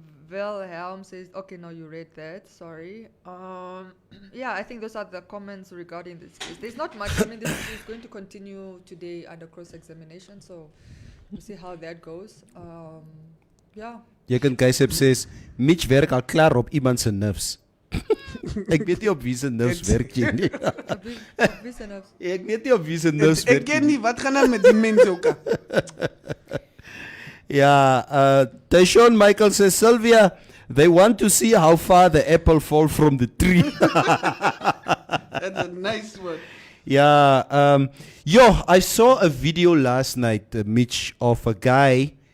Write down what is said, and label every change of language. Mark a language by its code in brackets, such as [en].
[en] Wilhelm says, okay, no, you read that, sorry. Yeah, I think those are the comments regarding this case. There's not much. I mean, this is going to continue today under cross-examination, so we'll see how that goes. Yeah. [af] Jeken Keisep says, Mitch werk al klaar op iemand se nerves. Ek weet nie op wie se nerves werk jy nie. Op wie se nerves? Ek weet nie op wie se nerves werk Ek weet nie, wat gaan aan met die mense ook? [en] Yeah, Tashon Michael says, Sylvia, they want to see how far the apple fall from the tree. That's a nice one. Yeah, I saw a video last night, Mitch, of a guy.